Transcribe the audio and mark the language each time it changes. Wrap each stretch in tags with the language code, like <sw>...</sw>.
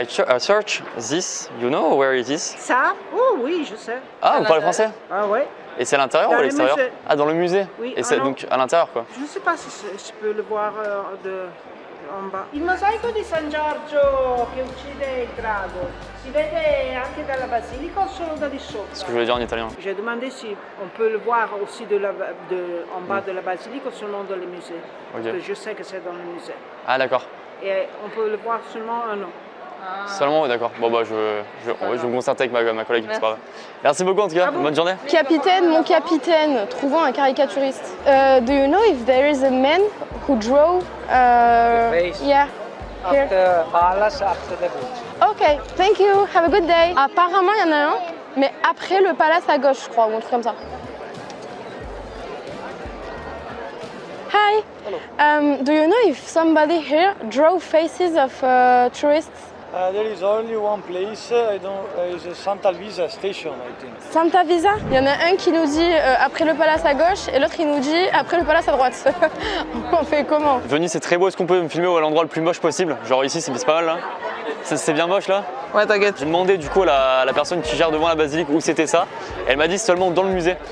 <en>I search this, you know where it is?</en> <fr>Ça? Oh oui, je sais. Ah, vous parlez français? Ah ouais. Et c'est à l'intérieur ou à l'extérieur? Ah, dans le musée? Oui. Et c'est donc à l'intérieur quoi? Je ne sais pas si je peux le voir en bas.</fr> <it>Il mosaico di San Giorgio che uccide il drago si vede anche dalla basilica o solo da di sopra?</it> <fr>C'est ce que je voulais dire en italien. J'ai demandé si on peut le voir aussi en bas de la basilique ou seulement dans le musée. Ok. Parce que je sais que c'est dans le musée. Ah d'accord. Et on peut le voir seulement un an. Seulement, d'accord. Bon bah je vais me concerter avec ma collègue. C'est pas grave. Merci beaucoup en tout cas. Bonne journée. Capitaine, mon capitaine, trouvons un caricaturiste.</fr> <en>Do you know if there is a man who drew? Yeah. Here. After palace, after the beach. Ok, thank you. Have a good day.</en> <fr>Apparemment, il y en a un, mais après le palace à gauche, je crois, ou un truc comme ça.</fr> <en>Hi. Hello. Do you know if somebody here drew faces of tourists? There is only one place. Is Santa Luisa station, I think. Santa Visa?</en> <fr>Il y en a un qui nous dit après le palace à gauche et l'autre il nous dit après le palace à droite. On fait comment? Venise c'est très beau, est-ce qu'on peut me filmer à l'endroit le plus moche possible? Genre ici c'est pas mal là? C'est bien moche là. Ouais, t'inquiète. J'ai demandé du coup à la personne qui gère devant la basilique où c'était ça. Elle m'a dit seulement dans le musée.</fr>